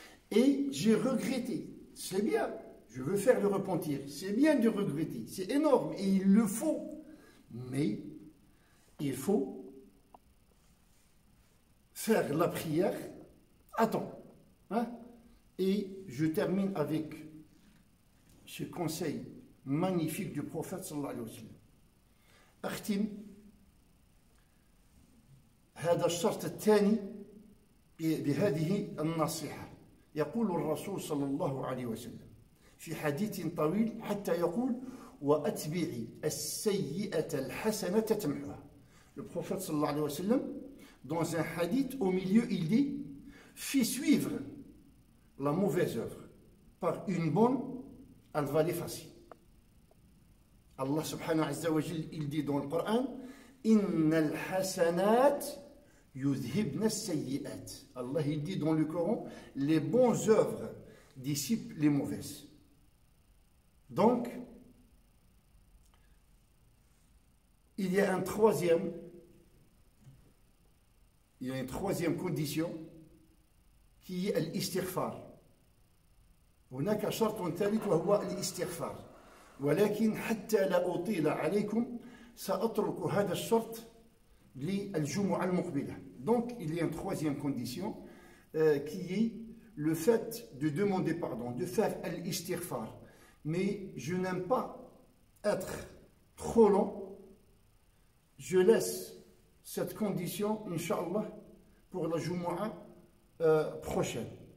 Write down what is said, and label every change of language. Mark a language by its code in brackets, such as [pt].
[fr] Et j'ai regretté, c'est bien, je veux faire le repentir, c'est bien de regretter, c'est énorme, et il le faut, mais il faut faire la prière à temps. Et je termine avec ce conseil magnifique du prophète sallallahu alayhi wa sallam. [ar] أختم هذا الشرط الثاني بهذه النصيحة. يقول الرسول صلى الله عليه وسلم في حديث طويل حتى يقول وأتبعي السيئة الحسنة تمحها. [fr] Le prophète sallallahu alayhi wa sallam, dans un hadith, au milieu, il dit fais suivre la mauvaise œuvre par une bonne, elle va l'effacer. Allah subhanahu wa ta'ala, il dit dans le Coran [ar] innal hasanat yudhibna as-sayyi'at. [fr] Allah il dit dans le Coran les bonnes œuvres dissipent les mauvaises. Donc il y a une troisième condition qui est l'istighfar. [ar] هناك شرط ثالث وهو الاستغفار، ولكن حتى لا أطيل عليكم سأترك هذا الشرط للجمعة المقبلة. [fr] Donc il y a une troisième condition qui est le fait de demander pardon, de faire l'istighfar. Mais je n'aime pas être trop long. Je laisse cette condition, Inch'Allah, pour la Jumu'ah prochaine.